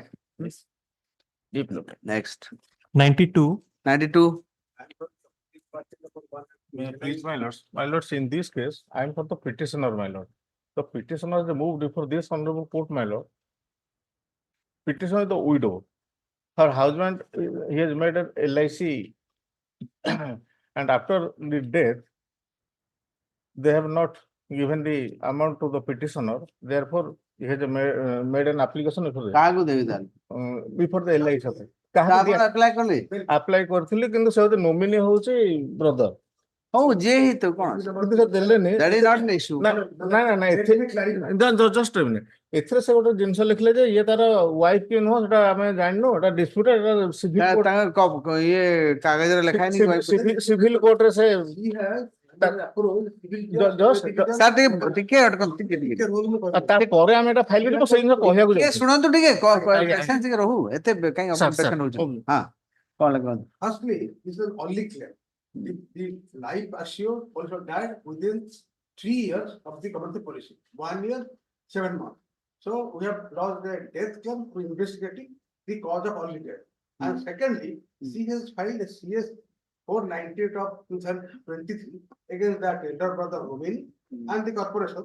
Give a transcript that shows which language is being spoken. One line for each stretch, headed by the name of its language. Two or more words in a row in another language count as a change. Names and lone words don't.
English: deep look next 92 Please, my lords, in this case, I am for the petitioner, my lord. The petitioner is moved before this honorable court, my lord. Petitioner is the widow. Her husband, he has made an LIC and after the death, they have not given the amount to the petitioner. Therefore, he has made an application
Odia: କାହାକୁ ଦେବି ତାହେଲେ
English: before the LIC.
Odia: ଆପଣ apply କଲେ apply କରିଥିଲି କିନ୍ତୁ ସେ ନୋମିନି ହଉଛି ବ୍ରଦର ହଉ ଯିଏ ହେଇଥିବ କଣ ଦେଲେନି
English: that is not an issue
Odia: ଜଷ୍ଟ ଏଥିରେ ସେ ଗୋଟେ ଜିନିଷ ଲେଖିଲେ ଯେ ଇଏ ତାର ୱାଇଫ କି ନୁହଁ ସେଟା ଆମେ ଜାଣିନୁ ଏଟା ଡିସ୍ପ୍ୟୁଟ ତାଙ୍କ ଇଏ କାଗଜରେ ଲେଖା ହେଇନି ସିଭିଲ କୋର୍ଟରେ ସେ ତାପରେ ଆମେ ଏଟା ଫାଇଲ କରିବୁ ସେଇ ଜିନିଷ କହିବାକୁ ଯାଉଛୁ ଶୁଣନ୍ତୁ ଟିକେ ରହୁ ଏତେ କାଇଁ ଅପଡେସନ ହଉଛି ହଁ କଣ ଲେଖନ୍ତୁ
English: Firstly, this is only clear. The life assured also died within 3 years of the community policy. 1 year, 7 months. So we have lost the death claim to investigating the cause of early death. And secondly, she has filed a CS 498 of 2023 against that elder brother Robin and the corporation.